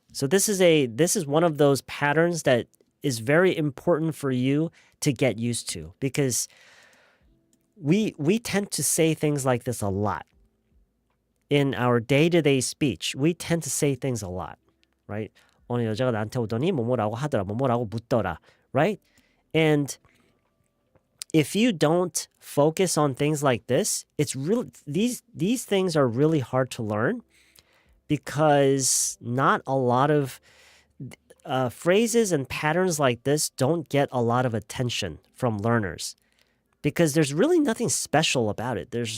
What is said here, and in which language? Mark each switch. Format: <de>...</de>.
<en>So this is one of those patterns that is very important for you to get used to, because we tend to say things like this a lot. In our day-to-day speech, we tend to say things a lot, right?</en> <ko>어느 여자가 나한테 오더니 뭐뭐라고 하더라, 뭐뭐라고 묻더라, right?</ko> <en>And if you don't focus on things like this, it's really these things are really hard to learn, because not a lot of phrases and patterns like this don't get a lot of attention from learners, because there's really nothing special about it.</en>